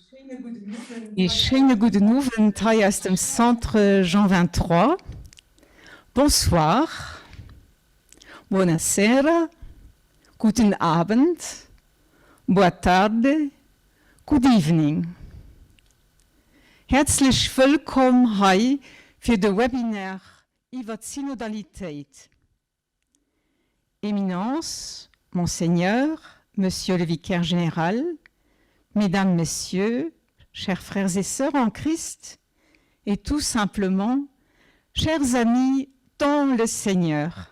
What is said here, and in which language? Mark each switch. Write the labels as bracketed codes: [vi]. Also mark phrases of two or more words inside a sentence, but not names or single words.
[de] Die schöne guten Abend hier aus dem Centre Jean 23. [fr] Bonsoir, [de] buonasera, guten Abend, [pt] boa tarde, [en] good evening. [de] Herzlich willkommen hier für das Webinar über Synodalität. [fr] Éminence, Monseigneur, Monsieur le Vicaire Général, Mesdames, Messieurs, chers frères et sœurs en Christ, et tout simplement, chers amis dans le Seigneur.